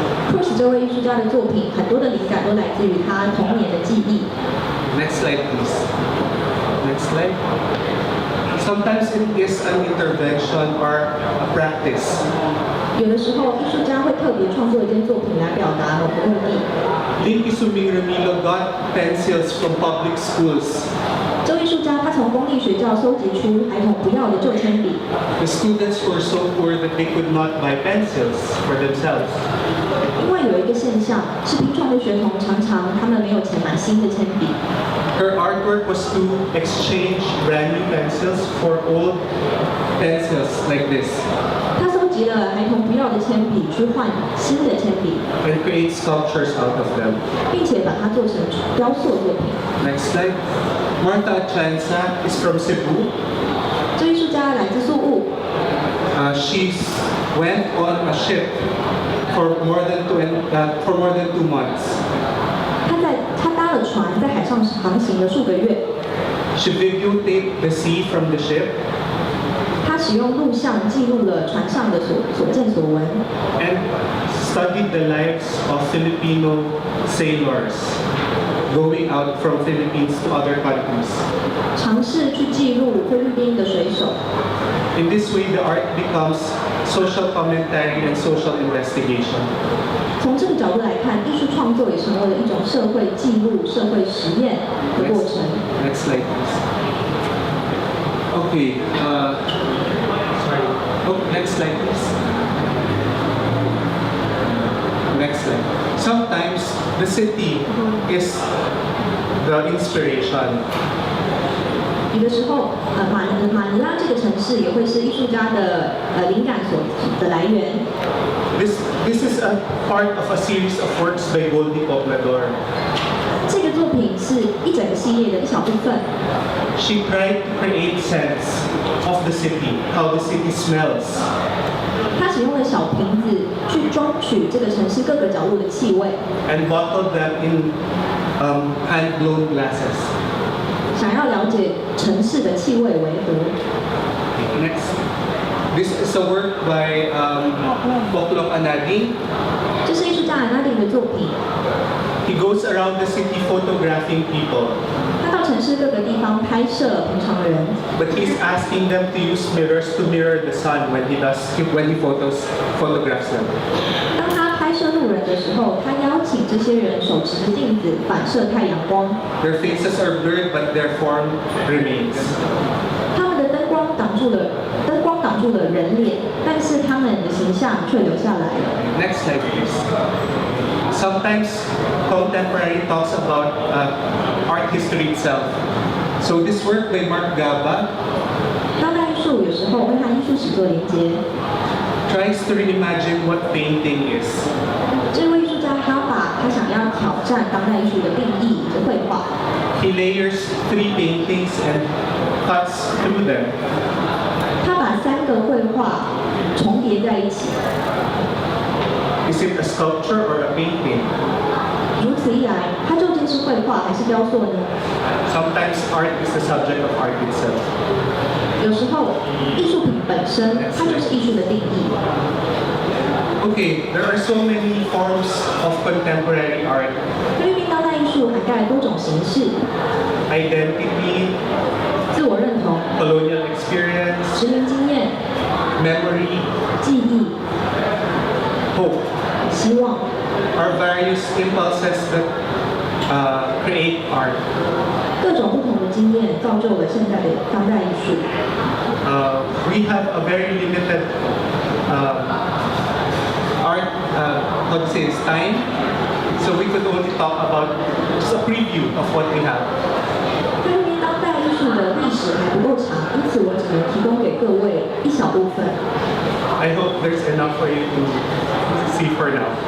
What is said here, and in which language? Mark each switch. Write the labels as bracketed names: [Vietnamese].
[Chinese] Cruz 这位艺术家的作品，很多的灵感都来自于他童年的记忆。 [English] Next slide, please. Next slide. Sometimes it is an intervention or a practice. [Chinese] 有的时候，艺术家会特别创作一件作品来表达某个目的。 [English] Linky Suming Remilo got pencils from public schools. [Chinese] 这位艺术家他从公立学校收集出孩童不要的旧铅笔。 [English] The students were so poor that they could not buy pencils for themselves. [Chinese] 因为有一个现象，是贫穷的学童常常他们没有钱买新的铅笔。 [English] Her artwork was to exchange brand new pencils for old pencils like this [Chinese] 他收集了孩童不要的铅笔，去换新的铅笔， [English] and create sculptures out of them. [Chinese] 并且把它做成雕塑作品。 [English] Next slide. Martha Chansa is from Cebu. [Chinese] 这艺术家来自宿务， [English] She went on a ship for more than 2 months. [Chinese] 他搭了船在海上航行了数个月。 [English] She videotaped the sea from the ship [Chinese] 他使用录像记录了船上的所见所闻， [English] and studied the lives of Filipino sailors going out from Philippines to other countries. [Chinese] 尝试去记录菲律宾的水手。 [English] In this way, the art becomes social commentary and social investigation. [Chinese] 从这个角度来看，艺术创作也成为了一种社会记录、社会实验的过程。 [English] Next slide, please. Okay. Sorry. Oh, next slide, please. Next slide. Sometimes the city is the inspiration. [Chinese] 有的时候，马尼拉这个城市也会是艺术家的灵感的来源。 [English] This is a part of a series of works by Goldie Poblador. [Chinese] 这个作品是一整个系列的一小部分。 [English] She tried to create sense of the city, how the city smells. [Chinese] 他使用了小瓶子去装取这个城市各个角落的气味， [English] and bottled them in hand-blown glasses. [Chinese] 想要了解城市的气味为何。 [English] Next. This is a work by Poklok Anadi. [Chinese] 这是艺术家安纳丁的作品。 [English] He goes around the city photographing people, [Chinese] 他到城市各个地方拍摄平常人， [English] but he's asking them to use mirrors to mirror the sun when he photographs them. [Chinese] 当他拍摄路人的时候，他邀请这些人手持着镜子反射太阳光。 [English] Their faces are blurred, but their form remains. [Chinese] 他们的灯光挡住了人脸，但是他们的形象却留下来了。 [English] Next slide, please. Sometimes contemporary talks about art history itself. So this work by Mark Gaba [Chinese] 当代艺术有时候会和艺术史做连接。 [English] tries to reimagine what painting is. [Chinese] 这位艺术家他想要挑战当代艺术的定义以及绘画。 [English] He layers 3 paintings and cuts through them. [Chinese] 他把3个绘画重叠在一起。 [English] Is it a sculpture or a painting? [Chinese] 如此一来，它究竟是绘画还是雕塑呢？ [English] Sometimes art is the subject of art itself. [Chinese] 有时候，艺术品本身它就是艺术的定义。 [English] Okay, there are so many forms of contemporary art. [Chinese] 菲律宾当代艺术涵盖多种形式， [English] Identity, [Chinese] 自我认同、 [English] colonial experience, [Chinese] 殖民经验、 [English] memory, [Chinese] 记忆、 [English] hope. [Chinese] 希希望。 [English] our various impulses that create art. [Chinese] 各种不同的经验造就了现在的当代艺术。 [English] We have a very limited art, how to say, time. So we could only talk about just a preview of what we have. [Chinese] 菲律宾当代艺术的历史还不够长，因此我只能提供给各位一小部分。 [English] I hope there's enough for you to see for now.